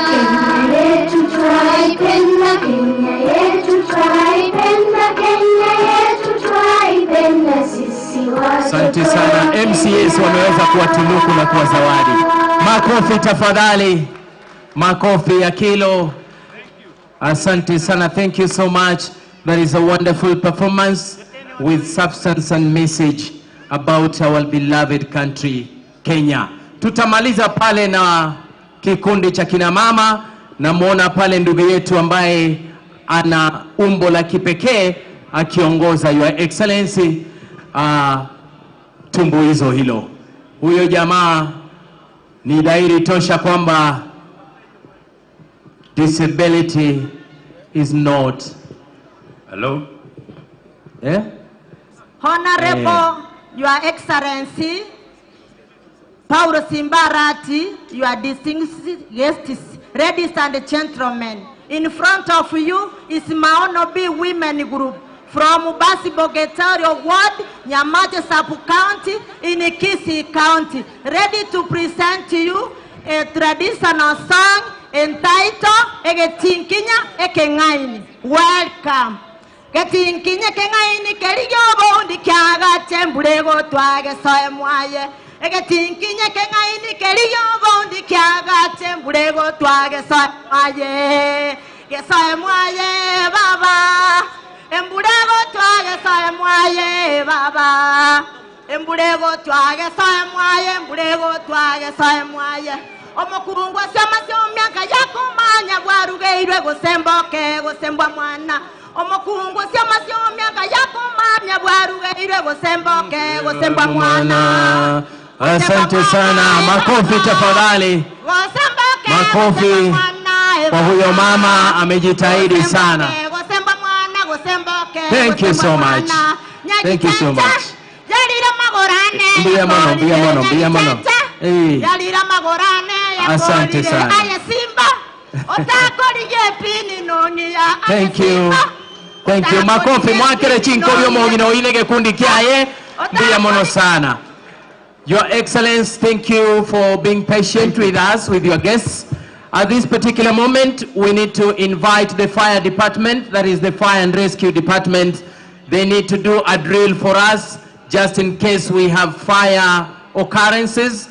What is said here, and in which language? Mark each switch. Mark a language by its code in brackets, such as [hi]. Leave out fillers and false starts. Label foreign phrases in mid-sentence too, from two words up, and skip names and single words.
[sw] Kenya yetu twaipenda, Kenya yetu twaipenda, Kenya yetu twaipenda. Asante sana. MCAs wameweza kuwatunuku na kuwa zawadi. Makofi tafadhali. Makofi ya kilo. Asante sana. [en] Thank you so much. That is a wonderful performance with substance and message about our beloved country, Kenya. [sw] Tutamaliza pale na kikundi cha kina mama. Namuona pale ndugu yetu ambaye ana umbo la kipekee akiongoza [en] Your Excellency [sw] tumbuizo hilo. Huyo jamaa ni dhahiri tosha kwamba [en] disability is not. Hello? Eh? Honorable Your Excellency Paulo Simba Arati, your distinguished guests, ladies and gentlemen, in front of you is Maono B Women Group from Basibo Getario Ward, Nyamaje Sub-County in Gusii County, ready to present to you a traditional song entitled Egetinkinya Ekengaini. Welcome. [guz] Getinkinya Kengaini Keriyobo Ndikyaga Tembulego Twage Soemwaye. Egetinkinya Kengaini Keriyobo Ndikyaga Tembulego Twage Soemwaye. Gesoemwaye Baba. Embulego twage soemwaye Baba. Embulego twage soemwaye, embulego twage soemwaye. Omukurungwa syamasi omyaka yakumanya bwarugeirwe gusemboke gusembwa mwana. Omukurungwa syamasi omyaka yakumanya bwarugeirwe gusemboke gusembwa mwana. [sw] Asante sana. Makofi tafadhali. Makofi kwa huyo mama, amejitahidi sana. [en] Thank you so much. Thank you so much. [guz] Mbia mono. [sw] Asante sana. [en] Thank you. Thank you. [guz] Makofi mwakere chinkorio mongino inege kundi kiaye. Mbia mono sana. [en] Your Excellency, thank you for being patient with us, with your guests. At this particular moment, we need to invite the fire department, that is the fire and rescue department. They need to do a drill for us, just in case we have fire occurrences.